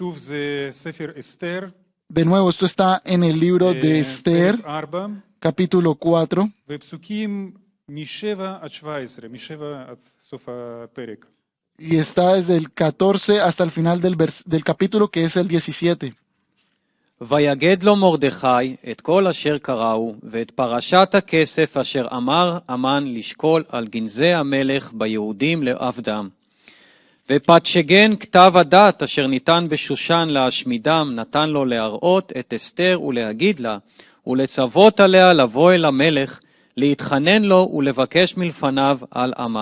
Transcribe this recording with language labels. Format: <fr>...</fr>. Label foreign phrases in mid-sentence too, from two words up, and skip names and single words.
<es>De nuevo, esto está en el libro de Esther, capítulo 4. Y está desde el 14 hasta el final del capítulo, que es el 17.</es> <he>ויגד לו מרדכי את כל אשר קראו, ואת פרשת הכסף אשר אמר המן לשקול על גנזי המלך ביהודים לעבדם. ופתשגן כתב הדת אשר ניתן בשושן להשמידם, נתן לו להראות את אסתר ולהגיד לה, ולצוות עליה לבוא אל המלך, להתחנן לו ולבקש מלפניו על עמה.</he>